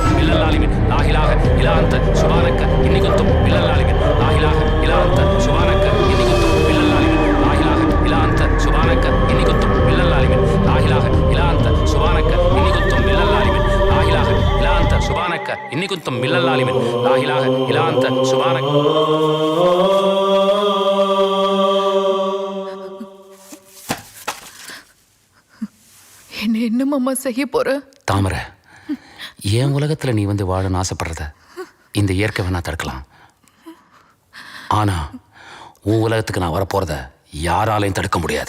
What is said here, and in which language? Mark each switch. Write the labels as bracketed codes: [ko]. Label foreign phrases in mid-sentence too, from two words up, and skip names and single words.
[ar] من الظالمين لا إله إلا أنت سبحانك إني كنت من الظالمين لا إله إلا أنت سبحانك إني كنت من الظالمين لا إله إلا أنت سبحانك إني كنت من الظالمين لا إله إلا أنت سبحانك إني كنت من الظالمين لا إله إلا أنت سبحانك إني كنت من الظالمين لا إله إلا أنت سبحانك. [ta] என்ன மாமா செய்ய போற? தாமரை, என் உலகத்துல நீ வந்து வாழன்னு ஆசைப்படுறத இந்த இயற்கை வேணா தடுக்கலாம். ஆனா உன் உலகத்துக்கு நான் வரப்போறத யாராலையும் தடுக்க முடியாது.